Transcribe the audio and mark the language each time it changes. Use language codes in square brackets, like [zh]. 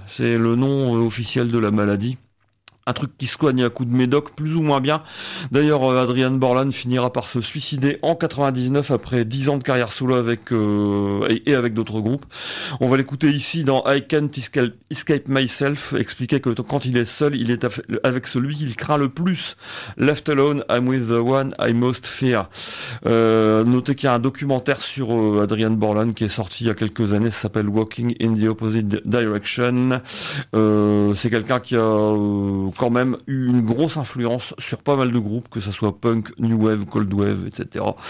[fr] C'est le nom officiel de la maladie. Un truc qui se soigne à coup de médoc, plus ou moins bien. D'ailleurs, Adrian Borland finira par se suicider en 99 après 10 ans de carrière solo avec et avec d'autres groupes. On va l'écouter ici dans I Can't Escape Myself, expliquer que quand il est seul, il est avec celui qu'il craint le plus. [en] Left alone, I'm with the one I most fear. [fr] Notez qu'il y a un documentaire sur Adrian Borland qui est sorti il y a quelques années, ça s'appelle Walking in the Opposite Direction. C'est quelqu'un qui a... quand même eu une grosse influence sur pas mal de groupes, que ça soit punk, new wave, cold wave, etc.